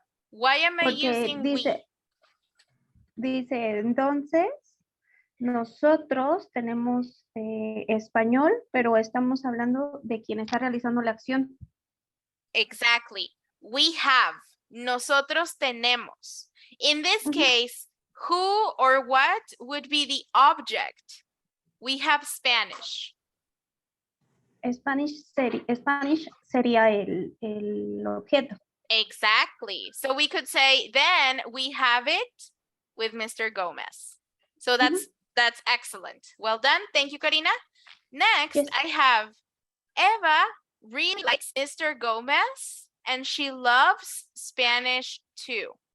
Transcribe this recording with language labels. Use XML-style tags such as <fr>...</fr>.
<en>Why am I using we?</en> <es>Dice, entonces, nosotros tenemos español, pero estamos hablando de quien está realizando la acción.</es> <en>Exactly. We have.</en> <es>Nosotros tenemos.</es> <en>In this case, who or what would be the object? We have Spanish.</en> <es>Spanish sería el objeto.</es> <en>Exactly. So we could say, then we have it with Mr. Gomez. So that's excellent. Well done. Thank you, Corina. Next, Yes. I have Eva really likes Mr. Gomez and she loves Spanish too.</en>